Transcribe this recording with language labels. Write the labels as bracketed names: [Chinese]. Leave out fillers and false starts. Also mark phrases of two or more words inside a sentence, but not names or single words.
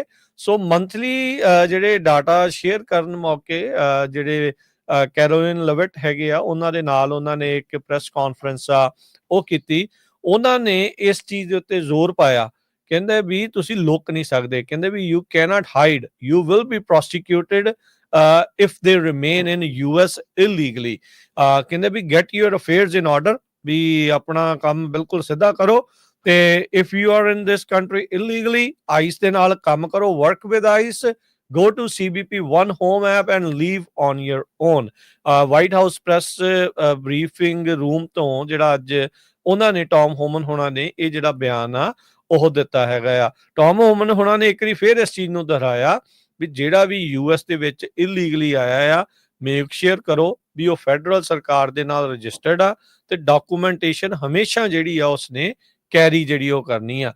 [Punjabi] ਸੋ ਮੰਥਲੀ ਜਿਹੜੇ [English] data share [Punjabi] ਕਰਨ ਮੌਕੇ ਜਿਹੜੇ ਕੈਰੋਲਿਨ ਲਵਿਟ ਹੈਗੇ ਆ ਉਹਨਾਂ ਦੇ ਨਾਲ ਉਹਨਾਂ ਨੇ ਇੱਕ [English] press conference [Punjabi] ਉਹ ਕੀਤੀ। ਉਹਨਾਂ ਨੇ ਇਸ ਚੀਜ਼ ਦੇ ਉੱਤੇ ਜ਼ੋਰ ਪਾਇਆ, ਕਹਿੰਦੇ ਵੀ ਤੁਸੀਂ ਲੁਕ ਨਹੀਂ ਸਕਦੇ, ਕਹਿੰਦੇ ਵੀ [English] you can't hide, you will be prosecuted if they remain in US illegally। [Punjabi] ਕਹਿੰਦੇ ਵੀ [English] get your affairs in order, [Punjabi] ਵੀ ਆਪਣਾ ਕੰਮ ਬਿਲਕੁਲ ਸਿੱਧਾ ਕਰੋ ਤੇ [English] if you are in this country illegally [Punjabi] ICE ਦੇ ਨਾਲ ਕੰਮ ਕਰੋ, [English] work with ICE, go to CBP One Home app and leave on your own। White House press briefing room [Punjabi] ਤੋਂ ਜਿਹੜਾ ਅੱਜ ਉਹਨਾਂ ਨੇ ਟੌਮ ਹੋਮਨ ਹੋਣਾ ਨੇ ਇਹ ਜਿਹੜਾ ਬਿਆਨ ਆ ਉਹ ਦਿੱਤਾ ਹੈਗਾ ਆ। ਟੌਮ ਹੋਮਨ ਹੋਣਾ ਨੇ ਇੱਕ ਵਾਰੀ ਫੇਰ ਇਸ ਚੀਜ਼ ਨੂੰ ਦੁਹਰਾਇਆ ਵੀ ਜਿਹੜਾ ਵੀ US ਦੇ ਵਿੱਚ ਇਲੀਗਲੀ ਆਇਆ ਆ, [English] make share [Punjabi] ਕਰੋ ਵੀ ਉਹ ਫੈਡਰਲ ਸਰਕਾਰ ਦੇ ਨਾਲ ਰਜਿਸਟਰਡ ਆ ਤੇ ਡਾਕੂਮੈਂਟੇਸ਼ਨ ਹਮੇਸ਼ਾ ਜਿਹੜੀ ਆ ਉਸਨੇ ਕੈਰੀ ਜਿਹੜੀ ਉਹ ਕਰਨੀ ਆ।